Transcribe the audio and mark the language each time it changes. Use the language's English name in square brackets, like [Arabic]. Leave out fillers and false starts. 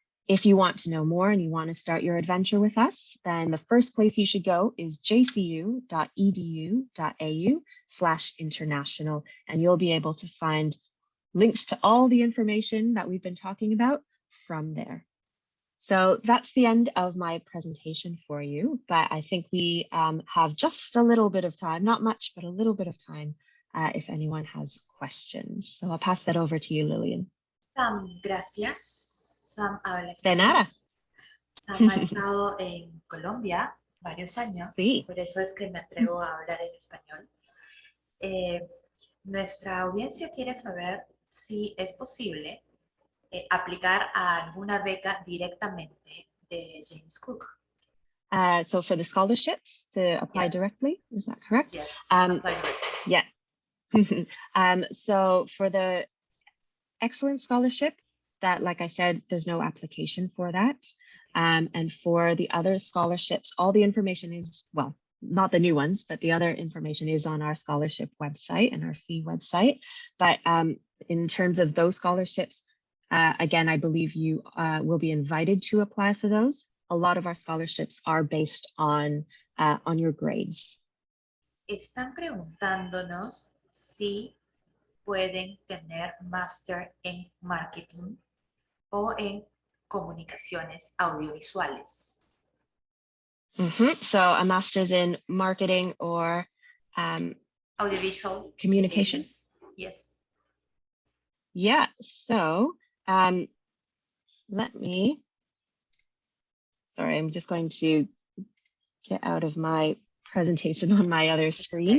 [English] If you want to know more and you want to start your adventure with us, then the first place you should go is jcu.edu.au/international, and you'll be able to find links to all the information that we've been talking about from there. So that's the end of my presentation for you, but I think we have just a little bit of time, not much, but a little bit of time if anyone has questions. So I'll pass that over to you, Lillian. [Spanish] Sam, gracias. Sam habla español. De nada. Sam ha estado en Colombia varios años, Sí. por eso es que me atrevo a hablar en español. Nuestra audiencia quiere saber si es posible aplicar a alguna beca directamente de James Cook. [English] So for the scholarships, to apply Yes. directly, is that correct? Yes, apply directly. Yeah. So for the excellent scholarship, that, like I said, there's no application for that. And for the other scholarships, all the information is, well, not the new ones, but the other information is on our scholarship website and our fee website. But in terms of those scholarships, again, I believe you will be invited to apply for those. A lot of our scholarships are based on your grades. [Spanish] Están preguntándonos si pueden tener máster en marketing o en comunicaciones audiovisuales. [English] So a master's in marketing or Audiovisual communications. Yes. Yeah, so let me, sorry, I'm just going to get out of my presentation on my other screen.